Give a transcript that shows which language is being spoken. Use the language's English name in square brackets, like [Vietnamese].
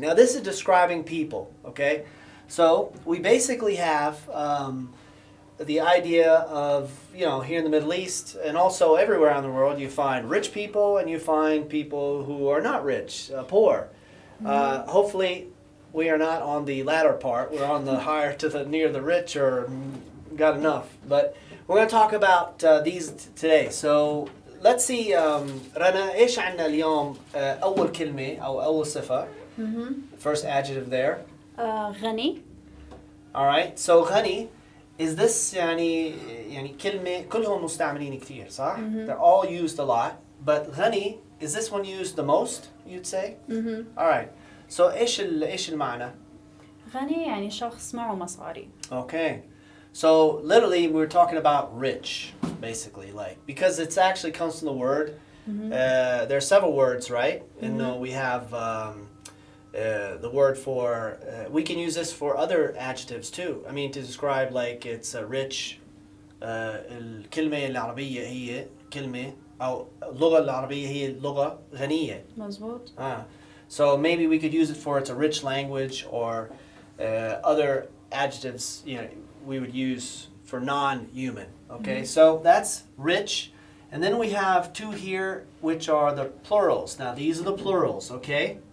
[English] Now, this is describing people, okay? So we basically have the idea of, you know, here in the Middle East and also everywhere around the world, you find rich people and you find people who are not rich, poor. Hopefully, we are not on the latter part. We're on the higher to the near the rich or got enough. But we're going to talk about these today. So let's see, [Arabic] رنا إيش عنا اليوم أول كلمة أو أول صفة. [English] First adjective there. [Arabic] غني. [English] All right. [Arabic] So غني, [English] is this [Arabic] يعني كلمة كلهم مستعملين كتير صح? [English] They're all used a lot. But غني, is this one used the most, you'd say? All right. [Arabic] So إيش المعنى? غني يعني شخص معه مصاري. [English] Okay. So literally we're talking about rich, basically, like, because it's actually comes from the word. There are several words, right? And we have the word for, we can use this for other adjectives too. I mean, to describe like it's rich. [Arabic] الكلمة العربية هي كلمة أو اللغة العربية هي لغة غنية. مظبوط. [English] So maybe we could use it for it's a rich language or other adjectives, you know, we would use for non-human. Okay, so that's rich. And then we have two here, which are the plurals. Now, these are the plurals, okay?